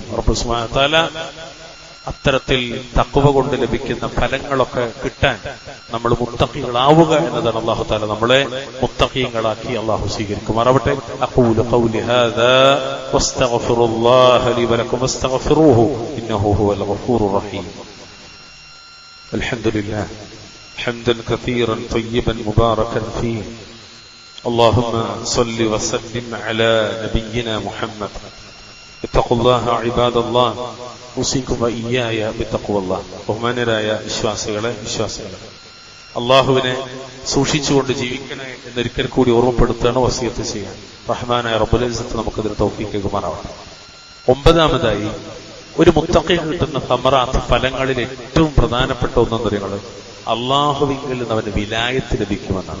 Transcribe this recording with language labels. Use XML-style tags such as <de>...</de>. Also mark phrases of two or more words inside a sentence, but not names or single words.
<ml>റബ്ബ്</ml> <ar>سبحانه و تعالى</ar> <ml>അത്തരത്തിൽ തഖ്വ കൊണ്ട് ലഭിക്കുന്ന ഫലങ്ങളൊക്കെ കിട്ടാൻ നമ്മൾ മുത്തഖികളാവുക എന്നതാണ്</ml> <ar>الله تعالى</ar> <ml>നമ്മളെ മുത്തഖീങ്ങളാക്കി അല്ലാഹു സ്വീകരിക്കുമാറാവട്ടെ.</ml> <ar>أقول قولي هذا وأستغفر الله لي ولكم واستغفروه إنه هو الغفور الرحيم. അൽഹംദുലില്ലാഹ് حمدا كثيرا طيبا مباركا فيه. اللهم صل وسلم على نبينا محمد. اتقوا الله عباد الله. اوصيكم واياي بتقوى الله.</ar> <ml>ബഹുമാനരായ വിശ്വാസികളെ, അള്ളാഹുവിനെ സൂക്ഷിച്ചുകൊണ്ട് ജീവിക്കണേ എന്നൊരിക്കൽ കൂടി ഓർമ്മപ്പെടുത്താണ് വസിയത്ത് ചെയ്യാൻ. റഹ്മാനായ</ml> <ar>رب العزة</ar> <ml>നമുക്കതിന് തൗഫീഖ് നൽകുമാറാവട്ടെ. ഒമ്പതാമതായി ഒരു മുത്തഖിന് കിട്ടുന്ന തമറാത്ത് ഫലങ്ങളിൽ ഏറ്റവും പ്രധാനപ്പെട്ട ഒന്നെന്നറിയങ്ങൾ അള്ളാഹുവിങ്കിൽ നിന്ന് അവന് വിലായത്ത് ലഭിക്കുമെന്നാണ്.</ml>